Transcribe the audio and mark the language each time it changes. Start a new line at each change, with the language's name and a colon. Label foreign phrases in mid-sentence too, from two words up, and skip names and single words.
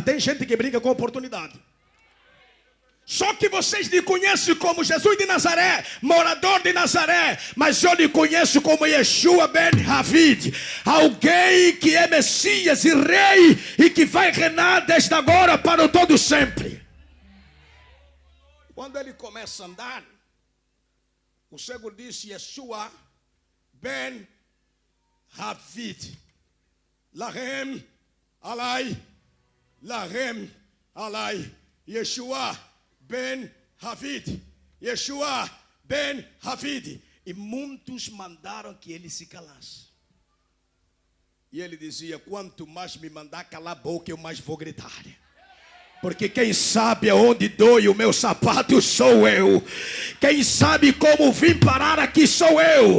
Portuguese: Tem gente que brinca com oportunidade. Só que vocês lhe conhecem como Jesus de Nazaré, morador de Nazaré, mas eu lhe conheço como Yeshua ben David, alguém que é Messias e Rei e que vai reinar desde agora para o todo sempre. Quando ele começa a andar, o cego disse Yeshua ben David,
Hebrew: רחם עלי,
Portuguese: Yeshua ben David, Yeshua ben David. E muitos mandaram que ele se calasse. E ele dizia: quanto mais me mandar calar a boca, eu mais vou gritar. Porque quem sabe aonde dói o meu sapato sou eu. Quem sabe como vim parar aqui sou eu.